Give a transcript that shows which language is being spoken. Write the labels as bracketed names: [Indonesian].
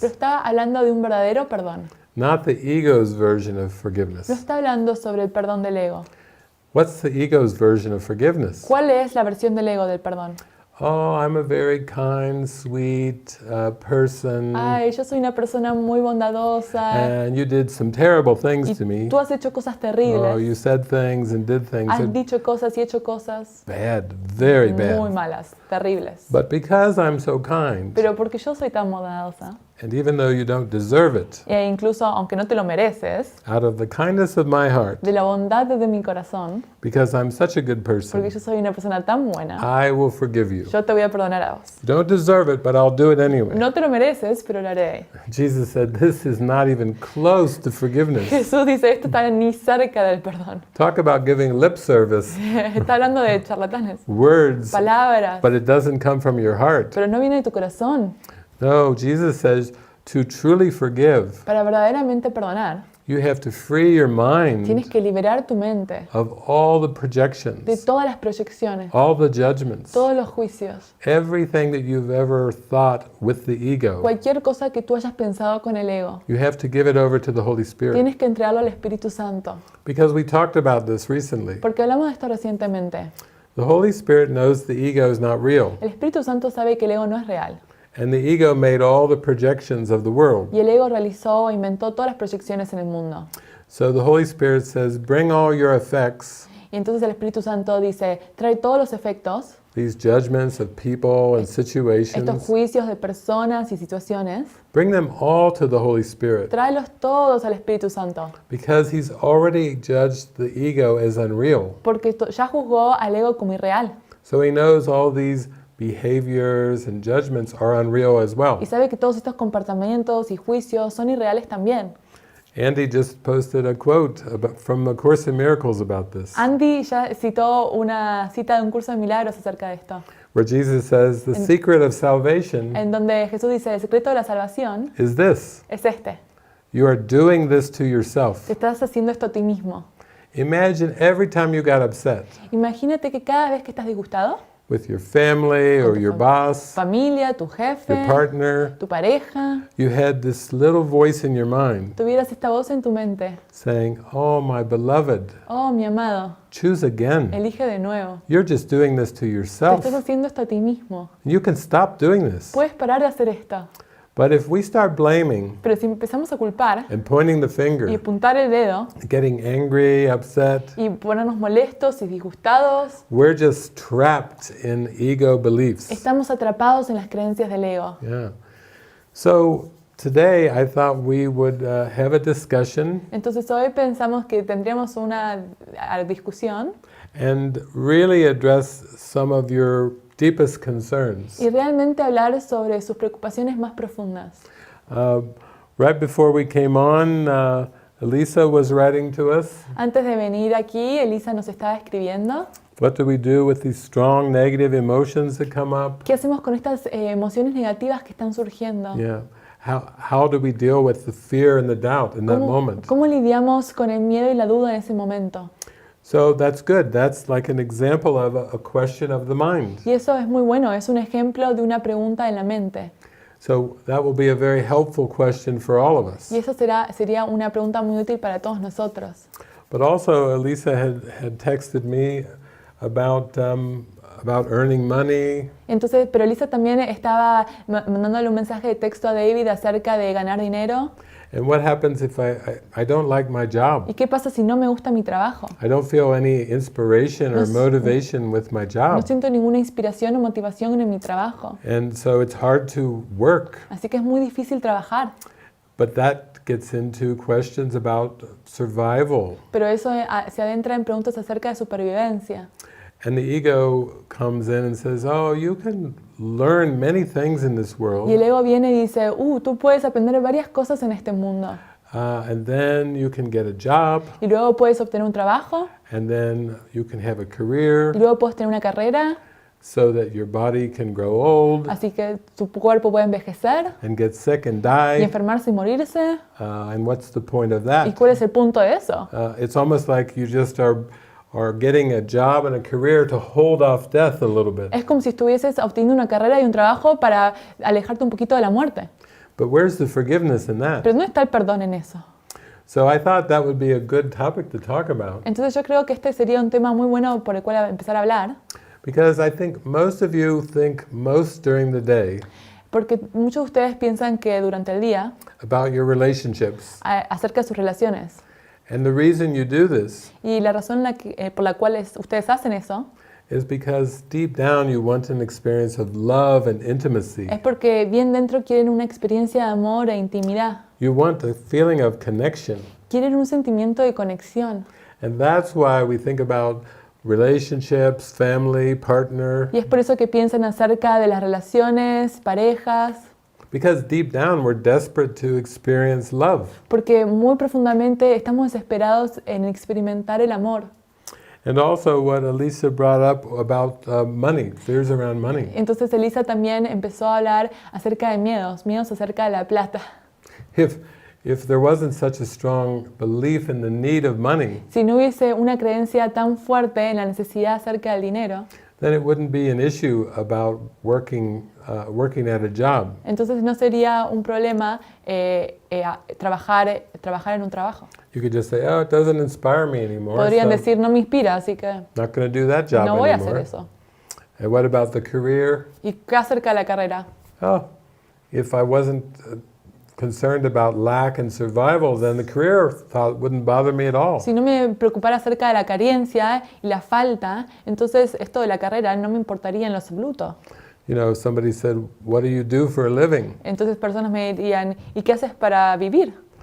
[Spanish] Pero está hablando de un verdadero perdón. [English] not the ego's version of [Spanish] No [English] forgiveness. [Spanish] está hablando sobre el perdón del ego. [English] What's the ego's version of forgiveness? [Spanish] ¿Cuál es la versión del ego del perdón? [English] Oh, I'm a very kind, sweet person, [Spanish] Ay, yo soy una persona muy bondadosa [English] and you did some terrible [Spanish] y [English] things to me. [Spanish] tú has hecho cosas [English] Oh, [Spanish] terribles. [English] you said things and did things [Spanish] Has [English] that [Spanish] dicho cosas y hecho cosas [English] bad, very [Spanish] muy [English] bad. [Spanish] malas, terribles. [English] But because I'm so kind, [Spanish] Pero porque yo soy tan bondadosa, [English] and even though you don't deserve it, [Spanish] e incluso aunque no te lo mereces, [English] out of the kindness of my heart, [Spanish] de la bondad de mi corazón, [English] because I'm such a good [Spanish] porque [English] person, [Spanish] yo soy una persona tan buena, [English] I will forgive you. [Spanish] yo te voy a perdonar a vos. [English] You don't deserve it, but I'll do it anyway. [Spanish] No te lo mereces, pero lo haré. [English] Jesus said, this is not even close to forgiveness. [Spanish] Jesús dice, esto está ni cerca del perdón. [English] Talk about giving lip service, [Spanish] Está hablando de charlatanes, [English] words, [Spanish] palabras, [English] but it doesn't come from your heart. [Spanish] pero no viene de tu corazón. [English] No, Jesus says, to truly forgive, [Spanish] Para verdaderamente perdonar, [English] you have to free your mind [Spanish] tienes que liberar tu mente [English] of all the [Spanish] de [English] projections, [Spanish] todas las proyecciones, [English] all the judgments, [Spanish] todos los juicios, [English] everything that you've ever thought with the ego. [Spanish] cualquier cosa que tú hayas pensado con el ego. [English] You have to give it over to the Holy Spirit. [Spanish] Tienes que entregarlo al Espíritu Santo, [English] Because we talked about this recently. [Spanish] porque hablamos de esto recientemente. [English] The Holy Spirit knows the ego is not real. [Spanish] El Espíritu Santo sabe que el ego no es real, [English] And the ego made all the projections of the world. [Spanish] y el ego realizó, inventó todas las proyecciones en el mundo. [English] So the Holy Spirit says, bring all your effects, [Spanish] Y entonces el Espíritu Santo dice, trae todos los efectos, [English] these judgments of people and [Spanish] estos [English] situations, [Spanish] juicios de personas y situaciones, [English] bring them all to the Holy Spirit. [Spanish] tráelos todos al Espíritu Santo, [English] Because He's already judged the ego as unreal. [Spanish] porque ya juzgó al ego como irreal. [English] So He knows all these behaviors and judgments are unreal as well. [Spanish] Y sabe que todos estos comportamientos y juicios son irreales también. [English] Andy just posted a quote from A Course in Miracles about this, [Spanish] Andy ya citó una cita de un curso de milagros acerca de esto, [English] where Jesus says, the secret of salvation [Spanish] en donde Jesús dice, el secreto de la salvación [English] is this. [Spanish] es este, [English] You are doing this to yourself. [Spanish] te estás haciendo esto a ti mismo. [English] Imagine every time you got upset [Spanish] Imagínate que cada vez que estás disgustado, [English] with your family or your boss, [Spanish] familia, tu jefe, [English] your partner, [Spanish] tu pareja, [English] you had this little voice in your mind [Spanish] tuvieras esta voz en tu mente, [English] saying, oh, my beloved, [Spanish] oh mi amado, [English] choose again. [Spanish] elige de nuevo. [English] You're just doing this to [Spanish] Te [English] yourself. [Spanish] estás haciendo esto a ti mismo. [English] You can stop doing this. [Spanish] Puedes parar de hacer esto. [English] But if we start blaming [Spanish] Pero si empezamos a culpar [English] and pointing the [Spanish] y [English] finger, [Spanish] apuntar el dedo [English] getting angry, upset, [Spanish] y ponernos molestos y disgustados, [English] we're just trapped in ego beliefs. [Spanish] estamos atrapados en las creencias del ego. [English] Yeah. So today I thought we would have a discussion [Spanish] Entonces hoy pensamos que tendríamos una discusión [English] and really address some of your deepest concerns. [Spanish] y realmente hablar sobre sus preocupaciones más profundas. [English] Right before we came on, Elisa was writing to us. [Spanish] Antes de venir aquí, Elisa nos estaba escribiendo. [English] What do we do with these strong negative emotions that come up? [Spanish] ¿Qué hacemos con estas emociones negativas que están surgiendo? [English] Yeah. How do we deal with the fear and the doubt in that moment? [Spanish] ¿Cómo lidiamos con el miedo y la duda en ese momento? [English] So that's good. That's like an example of a question of the mind. [Spanish] Y eso es muy bueno, es un ejemplo de una pregunta en la mente. [English] So that will be a very helpful question for all of us. [Spanish] Y eso sería una pregunta muy útil para todos nosotros. [English] But also, Elisa had texted me about earning money. [Spanish] Entonces, pero Elisa también estaba mandándole un mensaje de texto a David acerca de ganar dinero. [English] And what happens if I don't like my job? [Spanish] ¿Y qué pasa si no me gusta mi trabajo? [English] I don't feel any inspiration or motivation with my [Spanish] No [English] job. [Spanish] siento ninguna inspiración o motivación en mi trabajo. [English] And so it's hard to work. [Spanish] Así que es muy difícil trabajar. [English] But that gets into questions about survival. [Spanish] Pero eso se adentra en preguntas acerca de supervivencia. [English] And the ego comes in and says, oh, you can learn many things in this [Spanish] Y el [English] world. [Spanish] ego viene y dice, tú puedes aprender varias cosas en este mundo. [English] And then you can get a job. [Spanish] Y luego puedes obtener un trabajo. [English] And then you can have a career [Spanish] Y luego puedes tener una carrera. [English] so that your body can grow old [Spanish] Así que tu cuerpo puede envejecer [English] and get sick and [Spanish] y [English] die. [Spanish] enfermarse y morirse. [English] And what's the point of [Spanish] ¿Y [English] that? [Spanish] cuál es el punto de eso? [English] It's almost like you just are getting a job and a career to hold off death a little bit. [Spanish] Es como si estuvieses obteniendo una carrera y un trabajo para alejarte un poquito de la muerte. [English] But where's the forgiveness in that? [Spanish] Pero no está el perdón en eso. [English] So I thought that would be a good topic to talk about, [Spanish] Entonces yo creo que este sería un tema muy bueno por el cual empezar a hablar, [English] because I think most of you think most during the day [Spanish] porque muchos de ustedes piensan que durante el día [English] about your relationships. [Spanish] acerca de sus relaciones. [English] And the reason you do this [Spanish] Y la razón por la cual ustedes hacen eso [English] is because deep down you want an experience of love and intimacy. [Spanish] es porque bien dentro quieren una experiencia de amor e intimidad. [English] You want a feeling of connection. [Spanish] Quieren un sentimiento de conexión. [English] And that's why we think about relationships, family, partner, [Spanish] Y es por eso que piensan acerca de las relaciones, parejas, [English] because deep down we're desperate to experience love. [Spanish] porque muy profundamente estamos desesperados en experimentar el amor. [English] And also what Elisa brought up about money, fears around money. [Spanish] Entonces Elisa también empezó a hablar acerca de miedos acerca de la plata. [English] If there wasn't such a strong belief in the need of money, [Spanish] Si no hubiese una creencia tan fuerte en la necesidad acerca del dinero, [English] then it wouldn't be an issue about working at a job. [Spanish] entonces no sería un problema trabajar en un trabajo. [English] You could just say, oh, it doesn't inspire me anymore, [Spanish] Podrían [English] so [Spanish] decir, no me inspira, así que [English] not going to do that job [Spanish] no voy a hacer [English] anymore. [Spanish] eso. [English] And what about the career? [Spanish] ¿Y qué acerca de la carrera? [English] Oh, if I wasn't concerned about lack and survival, then the career thought wouldn't bother me at all. [Spanish] Si no me preocupara acerca de la carencia y la falta, entonces esto de la carrera no me importaría en lo absoluto. [English] You know, somebody said, what do you do for a living? [Spanish] Entonces personas me dirían, ¿y qué haces para vivir?